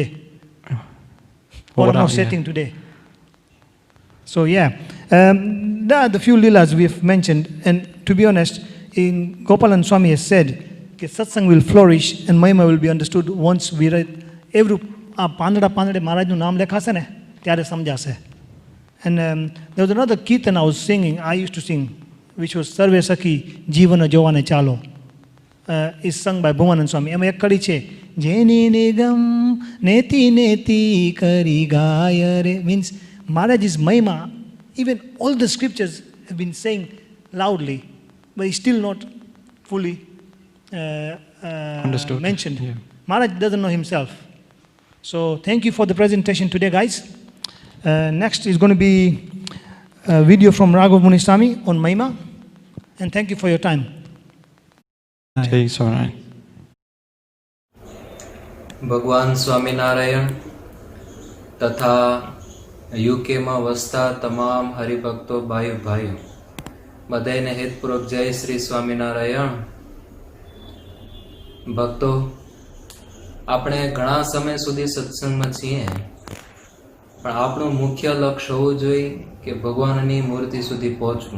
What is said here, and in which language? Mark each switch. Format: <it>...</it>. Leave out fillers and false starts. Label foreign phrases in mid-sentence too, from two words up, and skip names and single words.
<en>Or I'm not setting today? So yeah, there are the few leelas we have mentioned. And to be honest, in Gopalan Swami has said, Satsang will flourish and Mahima will be understood once we read every Pandada</en> <gu>મહારાજ નું નામ લખાશે ને, ત્યારે સમજાશે.</gu> <en>And there was another kirtan I was singing, I used to sing, which was Sarve Sakhi Jivana Jovane Chalo. Is sung by Bhumanand Swami.</en> <gu>એમાં એક કડી છે, જેની નિગમ નેતિ નેતિ કરી ગયા રે,</gu> <en>means Maharaj's Mahima, even all the scriptures have been saying loudly, but it's still not fully understood, mentioned. Yeah. Maharaj doesn't know himself. So thank you for the presentation today, guys. Next is going to be a video from Raghav Muniswami on Mahima. And thank you for your time.</en> <gu>જય સ્વામિનારાયણ. ભગવાન સ્વામિનારાયણ તથા યુકેમાં વસતા તમામ હરિભક્તો ભાઈઓ બધાને હેતપૂર્વક જય શ્રી સ્વામિનારાયણ. ભક્તો, આપણે ઘણા સમય સુધી સત્સંગમાં છીએ, પણ આપણું મુખ્ય લક્ષ્ય હોવું જોઈએ કે ભગવાનની મૂર્તિ સુધી પહોંચવું.</gu>